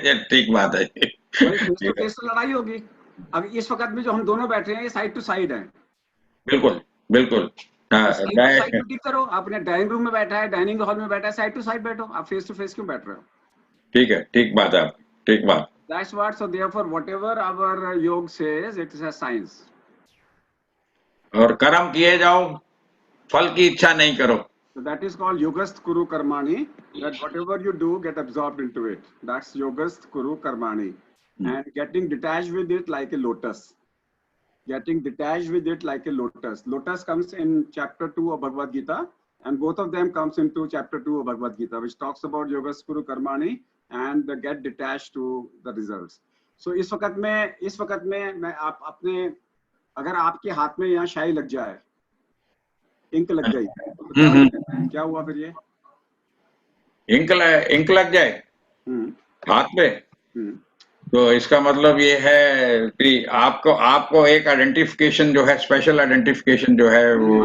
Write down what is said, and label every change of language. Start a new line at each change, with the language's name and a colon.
Hindi: ठीक बात है। फेस टू फेस तो लड़ाई होगी। अब इस वक्त में जो हम दोनों बैठे हैं ये साइड टू साइड है। बिल्कुल बिल्कुल। साइड टू साइड मीटिंग करो। आपने डाइनिंग रूम में बैठा है, डाइनिंग हॉल में बैठा है, साइड टू साइड बैठो। आप फेस टू फेस क्यों बैठ रहे हो? ठीक है, ठीक बात है, ठीक बात।
English: That's what. So therefore, whatever our yoga says, it is a science.
Hindi: और कर्म किए जाओ, फल की इच्छा नहीं करो।
English: So that is called
Sanskrit: yogast kuru karmani.
English: That whatever you do, get absorbed into it. That's
Sanskrit: yogast kuru karmani.
English: And getting detached with it like a lotus. Getting detached with it like a lotus. Lotus comes in chapter 2 of Bhagavad Gita, and both of them comes into chapter 2 of Bhagavad Gita, which talks about
Sanskrit: yogast kuru karmani
English: and get detached to the results.
Hindi: So इस वक्त में मैं आप अपने, अगर आपके हाथ में यहाँ शाई लग जाए, इंक लग गई, तो क्या हुआ फिर? ये इंक लग जाए हाथ पे, तो इसका मतलब ये है कि आपको एक आइडेंटिफिकेशन जो है, स्पेशल आइडेंटिफिकेशन जो है वो